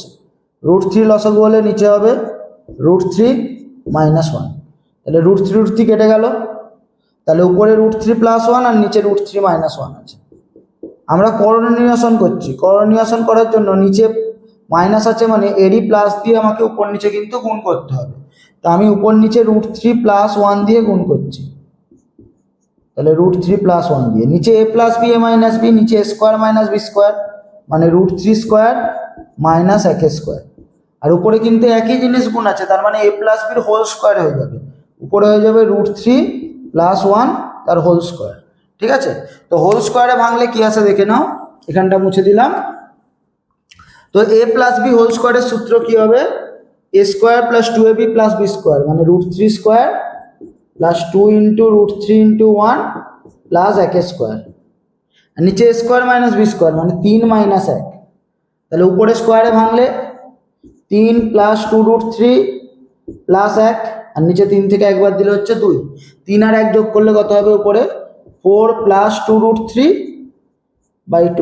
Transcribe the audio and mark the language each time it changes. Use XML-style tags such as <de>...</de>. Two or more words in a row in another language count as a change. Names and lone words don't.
<bn>√3 লসাগু হলে নিচে হবে √3 - 1, তাহলে √3 কেটে গেল, তাহলে উপরে √3 + 1 আর নিচে √3 - 1 আছে। আমরা করণীয়সন করছি, করণীয়সন করার জন্য নিচে মাইনাস আছে মানে এরই প্লাস দিয়ে আমাকে উপর নিচে কিন্তু গুণ করতে হবে। তা আমি উপর নিচে √3 + 1 দিয়ে গুণ করছি, তাহলে √3 + 1 দিয়ে, নিচে a + b a - b, নিচে a² - b² মানে √3² - 1² আর উপরে কিন্তু একই জিনিস গুণ আছে, তার মানে a + b হোল স্কয়ার হয়ে যাবে, উপরে হয়ে যাবে √3 + 1 তার হোল স্কয়ার। ঠিক আছে, তো হোল স্কয়ারে ভাঙলে কি আসে দেখে নাও, এখানটা মুছে দিলাম। তো a + b হোল স্কয়ারের সূত্র কি হবে? a² + 2ab + b² মানে √3² + 2 into √3 into 1 plus 1², আর নিচে a² - b² মানে 3 - 1। তাহলে উপরে স্কোয়ারে ভাঙলে 3 + 2√3 + 1, আর নিচে 3 থেকে একবার দিলে হচ্ছে 2, 3 আর 1 যোগ করলে কত হবে উপরে? 4 + 2√3/2।</bn>